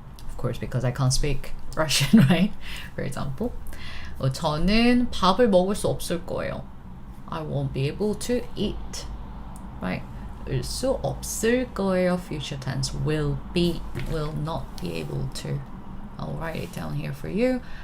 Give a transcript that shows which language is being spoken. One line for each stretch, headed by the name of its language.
English: Of course, because I can't speak Russian, right? For example,
Korean: 저는 밥을 먹을 수 없을 거예요.
English: I won't be able to eat, right? 을 수 없을 거예요, future tense, will not be able to. I'll write it down here for you.